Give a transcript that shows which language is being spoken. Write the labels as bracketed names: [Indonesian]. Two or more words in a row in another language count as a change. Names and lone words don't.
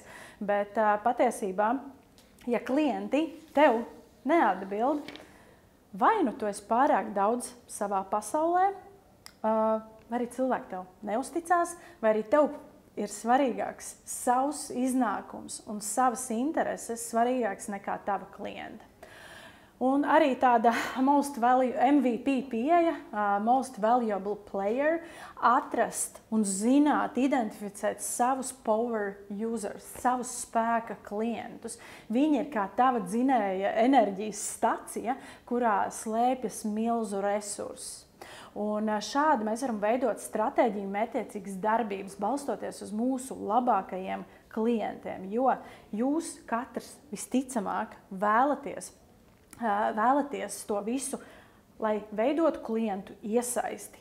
[Latvian] Bet patiesībā, ja klienti tev neatbild, vai nu tu esi pārāk daudz savā pasaulē, vai arī cilvēki tev neusticās, vai arī tev ir svarīgāks savs iznākums un savas intereses svarīgāks nekā tava klienta. Un arī tāda MVP pieeja, [English] most valuable player, [Latvian] atrast un zināt, identificēt savus [English] power users, [Latvian] savus spēka klientus. Viņi ir kā tava dzinēja enerģijas stacija, kurā slēpjas milzu resursi. Un šādi mēs varam veidot stratēģiju, mērķtiecīgas darbības, balstoties uz mūsu labākajiem klientiem, jo jūs katrs visticamāk vēlaties to visu, lai veidotu klientu iesaisti.